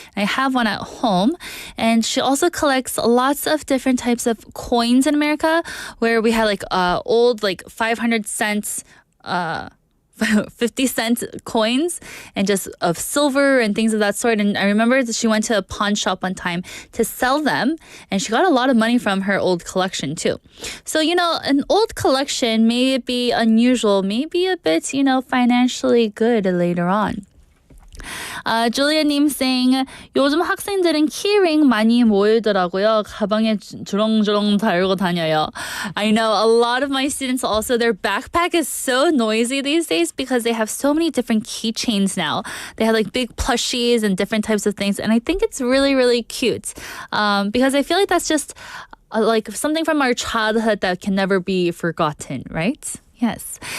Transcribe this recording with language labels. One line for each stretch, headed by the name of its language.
English: And I have one at home. And she also collects lots of different types of coins in America, where we had like old like 500 cents 50-cent coins and just of silver and things of that sort. And I remember that she went to a pawn shop one time to sell them, and she got a lot of money from her old collection too. So, you know, an old collection may be unusual, maybe a bit, you know, financially good later on.
Korean: 줄리아님
English: saying
Korean: 요즘 학생들은 키링 많이 모으더라고요. 가방에 주렁주렁 달고 다녀요.
English: I know a lot of my students also, their backpack is so noisy these days because they have so many different keychains now. They have like big plushies and different types of things, and I think it's really, really cute because I feel like that's just like something from our childhood that can never be forgotten, right? Yes.